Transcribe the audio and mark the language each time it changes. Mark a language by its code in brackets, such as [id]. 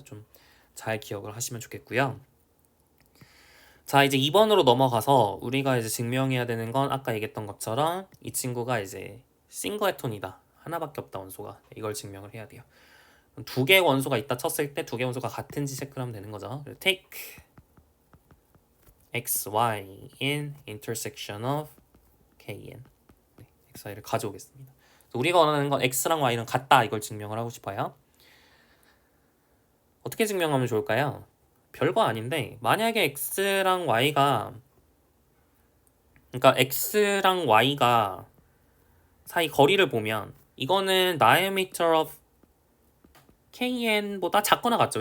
[ko] 좀 잘 기억을 하시면 좋겠고요. 자, 이제 2번으로 넘어가서 우리가 이제 증명해야 되는 건 아까 얘기했던 것처럼 이 친구가 이제 싱글톤이다. 하나밖에 없다 원소가. 이걸 증명을 해야 돼요. 두 개의 원소가 있다 쳤을 때 두 개의 원소가 같은지 체크를 하면 되는 거죠. [en] take x, y in intersection of kn. [ko] 네, x, y를 가져오겠습니다. 우리가 원하는 건 x랑 y는 같다. 이걸 증명을 하고 싶어요. 어떻게 증명하면 좋을까요? 별거 아닌데 만약에 x랑 y가 그러니까 x랑 y가 사이 거리를 보면 이거는 diameter of kn보다 작거나 같죠.